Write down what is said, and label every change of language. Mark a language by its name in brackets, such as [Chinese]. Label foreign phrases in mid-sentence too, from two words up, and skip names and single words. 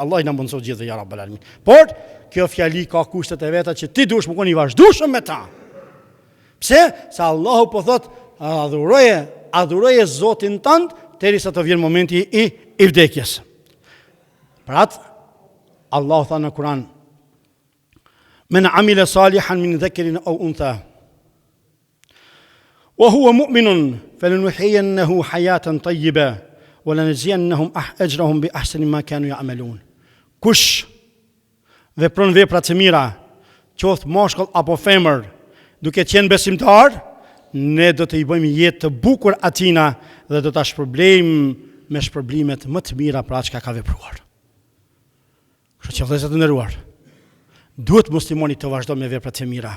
[Albanian] Allah i na mundësu gjithë ja [Arabic] رب العالمين. [Albanian] Por, kjo fjali ka kushtet e veta që ti dush më koni vazhdushëm me ta. Pse? Se Allahu po thot, adhuroje Zotin tënd deri sa të vjen momenti i vdekjes. Pra atë, Allahu tha në Kur'an, [Arabic] من عمل صالحا من ذكر أو أنثى. وهو مؤمن فلنحيينه حياة طيبة ولنجزينهم أجرهم بأحسن ما كانوا يعملون. [Albanian] Kush vepron vepra të mira, qoftë mashkull apo femër, duke qenë besimtar, ne do të i bëjmë jetë të bukur atina dhe do ta shpërblejmë me shpërblimet më të mira për atë çka ka vepruar. Kështu që vëllezër të nderuar, duhet muslimoni të vazhdojë me vepra të mira.